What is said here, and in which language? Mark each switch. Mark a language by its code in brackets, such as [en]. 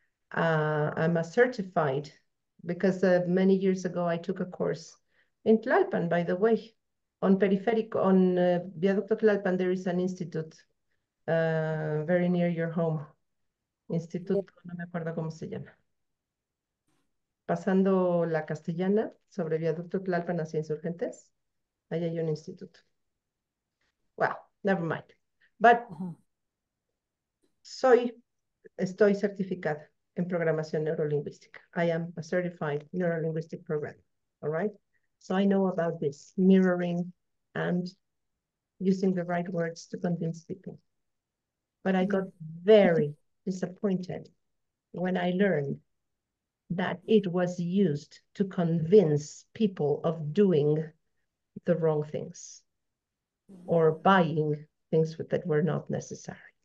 [en] I'm a certified, because many years ago I took a course in Tlalpan, by the way, on Periférico, on Viaducto Tlalpan. There is an institute very near your home. [es] Instituto, no me acuerdo cómo se llama. Pasando la Castellana, sobre Viaducto Tlalpan hacia Insurgentes, ahí hay un instituto. [en] Well, never mind. [es] But estoy certificada en programación neurolingüística. [en] I am a certified neurolinguistic programmer, all right? So I know about this mirroring and using the right words to convince people. But I got very disappointed when I learned that it was used to convince people of doing the wrong things or buying things that were not necessary.